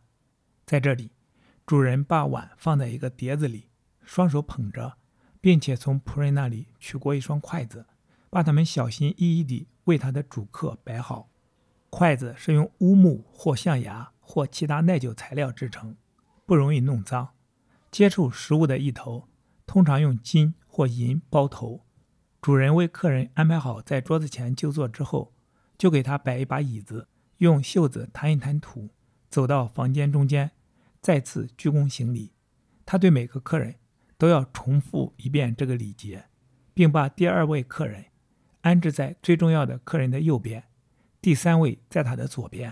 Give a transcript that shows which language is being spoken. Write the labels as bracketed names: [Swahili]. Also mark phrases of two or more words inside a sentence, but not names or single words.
[Chinese] 在這裡，主人把碗放在一個碟子裡，雙手捧着，並且從僕人那裡取過一雙筷子，把它們小心翼翼地為他的主客擺好。筷子是用烏木或象牙或其他耐久材料制成，不容易弄髒。接觸食物的一頭通常用金或銀包頭。主人為客人安排好在桌子前就坐之後，就給他擺一把椅子，用袖子彈一彈土，走到房間中間，再次鞠躬行禮。他對每個客人都要重複一遍這個禮節，並把第2位客人安置在最重要的客人的右邊，第3位在他的左邊。